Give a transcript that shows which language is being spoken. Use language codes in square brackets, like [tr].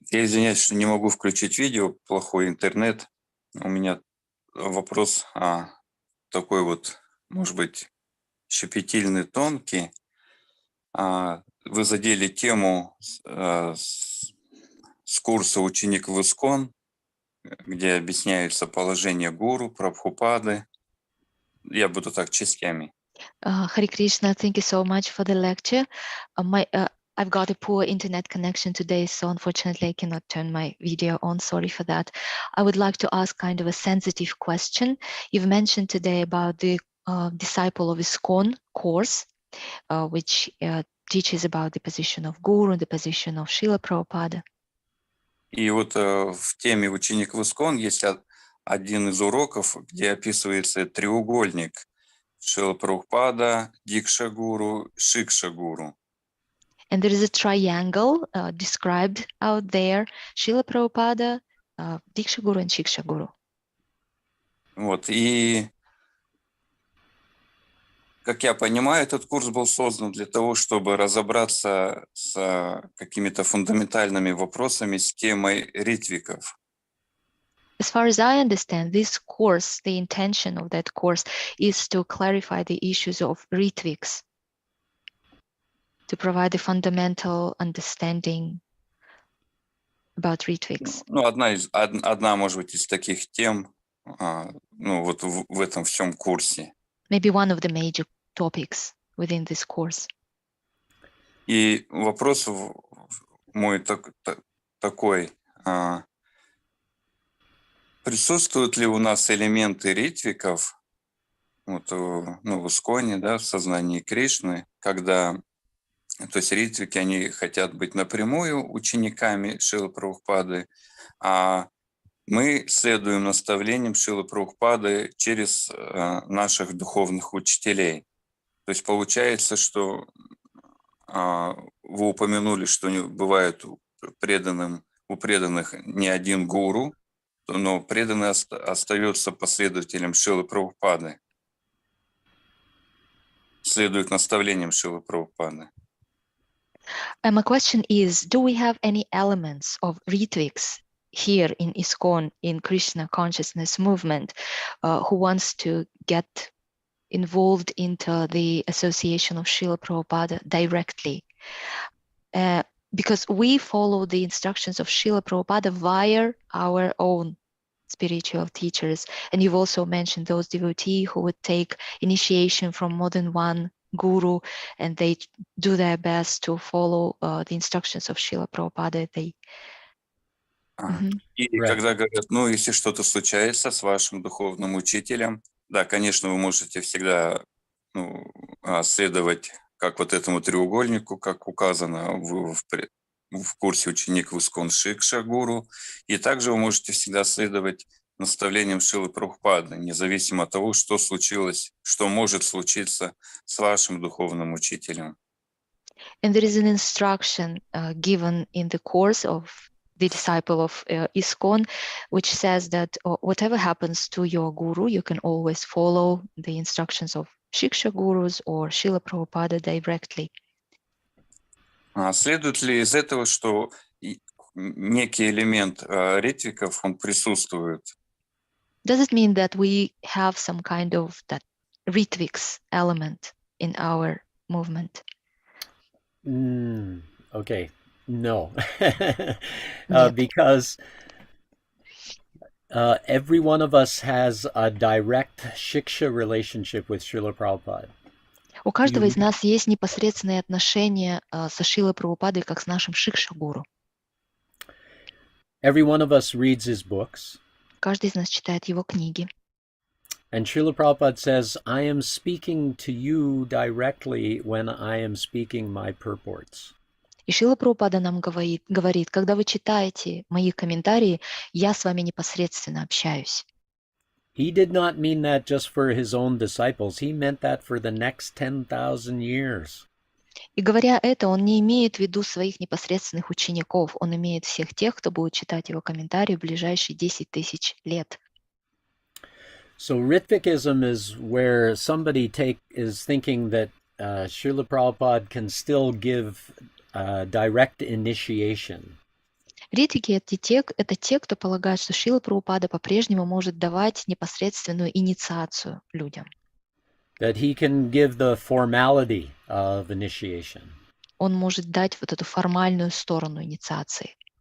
[ru] Я извиняюсь, что не могу включить видео, плохой интернет. У меня вопрос такой вот, может быть, щепетильный, тонкий. Вы задели тему с курса «Ученик в ИСККОН», где объясняются положения гуру, Прабхупады. Я буду так частями. [en] Hare Krishna, thank you so much for the lecture. I've got a poor internet connection today, so unfortunately I cannot turn my video on. Sorry for that. I would like to ask kind of a sensitive question. You've mentioned today about the Disciple of ISKCON course, which teaches about the position of Guru, the position of Шрила Прабхупады. [ru] И вот в теме «Ученик в ИСККОН» есть один из уроков, где описывается треугольник Шрила Прабхупада, Дикша Гуру, Шикша Гуру. [en] And there is a triangle described out there: Шрила Прабхупада, Дикша Гуру and Шикша Гуру. [ru] Вот, и как я понимаю, этот курс был создан для того, чтобы разобраться с какими-то фундаментальными вопросами с темой ритвиков. [en] As far as I understand, this course, the intention of that course is to clarify the issues of ritviks, to provide a fundamental understanding about ritviks. [ru] Одна, может быть, из таких тем, вот в этом всем курсе. [en] Maybe one of the major topics within this course. [ru] И вопрос мой такой: присутствуют ли у нас элементы ритвиков в ИСККОНе, в сознании Кришны, когда То есть ритвики, они хотят быть напрямую учениками Шрилы Прабхупады, а мы следуем наставлениям Шрилы Прабхупады через наших духовных учителей. То есть получается, что вы упомянули, что бывает у преданных не один гуру, но преданный остается последователем Шрилы Прабхупады, следует наставлениям Шрилы Прабхупады. [en] My question is, do we have any elements of retwigs here in ISKCON, in Krishna consciousness movement, who wants to get involved into the association of Srila Prabhupada directly? Because we follow the instructions of Srila Prabhupada via our own spiritual teachers. And you've also mentioned those devotees who would take initiation from more than one guru, and they do their best to follow the instructions of Srila Prabhupada. [ru] И когда говорят, если что-то случается с вашим духовным учителем, да, конечно, вы можете всегда следовать как вот этому треугольнику, как указано в курсе «Ученик в ИСККОН Шикша Гуру», и также вы можете всегда следовать наставлениям Шрилы Прабхупады, независимо от того, что случилось, что может случиться с вашим духовным учителем. [en] And there is an instruction given in the course of the disciple of ISKCON, which says that whatever happens to your guru, you can always follow the instructions of Shiksha gurus or Srila Prabhupada directly. [ru] Следует ли из этого, что некий элемент ритвиков, он присутствует? [en] Does it mean that we have some kind of that ritviks element in our movement? Okay, no. Because every one of us has a direct shiksha relationship with Srila Prabhupada. [ru] У каждого из нас есть непосредственные отношения со Шрилой Прабхупадой, как с нашим шикша-гуру. [en] Every one of us reads his books. [ru] Каждый из нас читает его книги. [en] And Srila Prabhupada says, I am speaking to you directly when I am speaking my purports. [ru] И Шрила Прабхупада нам говорит, когда вы читаете мои комментарии, я с вами непосредственно общаюсь. [en] He did not mean that just for his own disciples. He meant that for the next 10,000 years. [ru] И говоря это, он не имеет в виду своих непосредственных учеников, он имеет всех тех, кто будет читать его комментарии в ближайшие 10 тысяч лет. [en] So Ritvikism is where somebody is thinking that Srila Prabhupada can still give direct initiation. [ru] Ритвики это те, кто полагает, что Шрила Прабхупада по-прежнему может давать непосредственную инициацию людям. [en] That he can give the formality of initiation. [ru] Он может дать вот эту формальную сторону инициации.